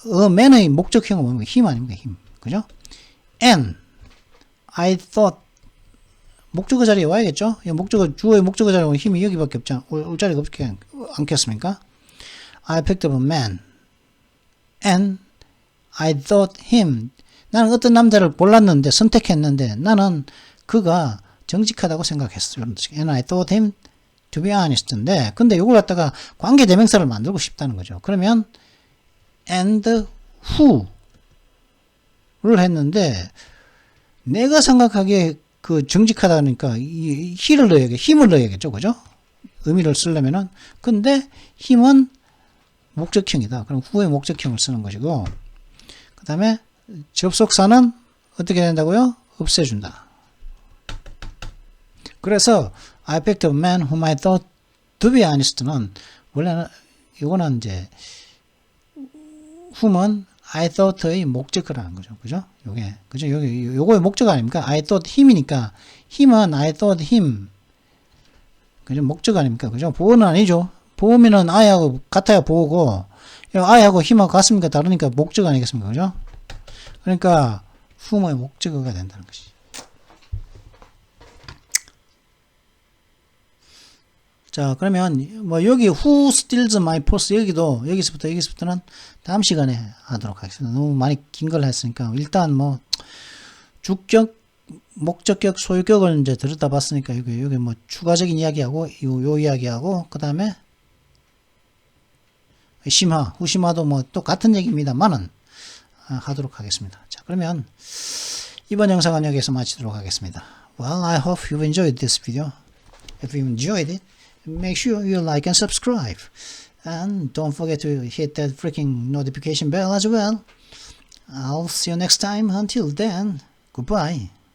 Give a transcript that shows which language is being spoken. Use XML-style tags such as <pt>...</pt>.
<ko>man의 목적형은 뭡니까? 힘 아닙니까? 힘. 그죠?</ko> <en>and I thought</en> <ko>목적어 자리에 와야겠죠? 주어의 목적어 자리에 오면 힘이 여기밖에 없잖아. 올 자리가 없지 않겠습니까?</ko> <en>I picked up a man</en> <ko>and I thought him. 나는 어떤 남자를 골랐는데 선택했는데 나는 그가 정직하다고 생각했어.</ko> <en>And I thought him to be honest</en> <ko>인데 근데 이걸 갖다가 관계대명사를 만들고 싶다는 거죠. 그러면</ko> <en>and who</en> <ko>를 했는데 내가 생각하기에 그 정직하다니까 힘을 넣어야겠죠. 그죠? 의미를 쓰려면은 근데 힘은 목적형이다. 그럼 who의 목적형을 쓰는 것이고 그 다음에 접속사는 어떻게 된다고요? 없애준다. 그래서</ko> <en>I picked up a man whom I thought to be honest는 원래는 이거는 이제 whom은 I thought의 목적어라는 거죠.</en> <ko>그죠? 그죠? 요거의 목적어 아닙니까?</ko> <en>I thought him</en> <ko>이니까 힘은</ko> <en>I thought him.</en> <ko>그죠? 목적어 아닙니까? 그죠? 보어는 아니죠. 보어면은 I하고 같아야 보어고 I하고 힘하고 같습니까? 다르니까 목적어 아니겠습니까? 그죠? 그러니까 whom의 목적어가 된다는 것이죠. 자, 그러면 뭐 여기 who steals my purse 여기서부터는 다음 시간에 하도록 하겠습니다. 너무 많이 긴 걸 했으니까 일단 뭐 주격, 목적격, 소유격을 이제 들여다봤으니까 여기 뭐 추가적인 이야기하고 요 이야기하고 그다음에 심화, 후심화도 뭐 또 같은 얘기입니다만은 하도록 하겠습니다. 자, 그러면 이번 영상은 여기서 마치도록 하겠습니다.</ko> <en>Well, I hope you enjoyed this video. If you enjoyed it, make sure you like and subscribe. And don't forget to hit that freaking notification bell as well. I'll see you next time. Until then, goodbye.</en>